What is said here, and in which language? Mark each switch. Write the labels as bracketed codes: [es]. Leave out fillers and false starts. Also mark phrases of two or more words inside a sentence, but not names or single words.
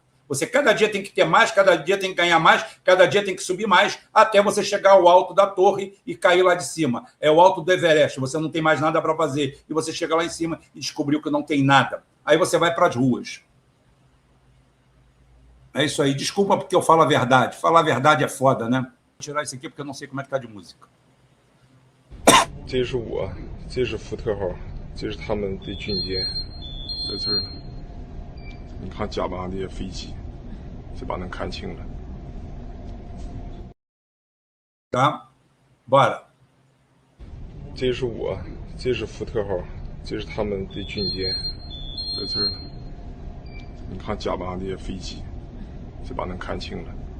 [pt] Você cada dia tem que ter mais, cada dia tem que ganhar mais, cada dia tem que subir mais, até você chegar ao alto da torre e cair lá de cima. É o alto do Everest, você não tem mais nada para fazer. E você chega lá em cima e descobriu que não tem nada. Aí você vai para as ruas. É isso aí. Desculpa porque eu falo a verdade. Falar a verdade é foda, né? Vou tirar isso aqui porque eu não sei como é que tá de música. [zh] 这是我，这是福特号，这是他们的军舰，在这儿呢。你看甲板上这些飞机，这把能看清了。 [pt] Tá? Bora. [zh] 这是我，这是福特号，这是他们的军舰，在这儿呢。你看甲板上这些飞机，这把能看清了。